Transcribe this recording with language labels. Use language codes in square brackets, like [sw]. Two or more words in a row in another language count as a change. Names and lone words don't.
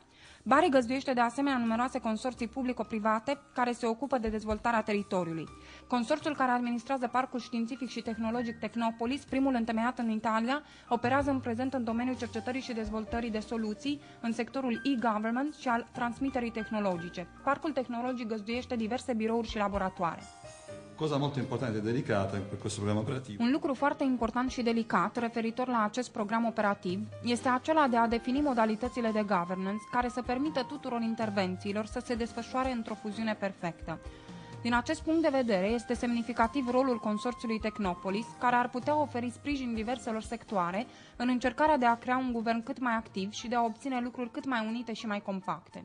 [ro] Bari găzduiește de asemenea numeroase consorții publico-private care se ocupă de dezvoltarea teritoriului. Consorțiul care administrează Parcul Științific și Tehnologic Technopolis, primul întemeiat în Italia, operează în prezent în domeniul cercetării și dezvoltării de soluții în sectorul e-government și al transmiterii tehnologice. Parcul tehnologic găzduiește diverse birouri și laboratoare. [it] Cosa molto importante e delicata per questo programma operativo. [ro] Un lucru foarte important și delicat referitor la acest program operativ este acela de a defini modalitățile de governance care să permită tuturor intervențiilor să se desfășoare într-o fuziune perfectă. Din acest punct de vedere, este semnificativ rolul consorțiului Technopolis, care ar putea oferi sprijin diverselor sectoare în încercarea de a crea un guvern cât mai activ și de a obține lucruri cât mai unite și mai compacte.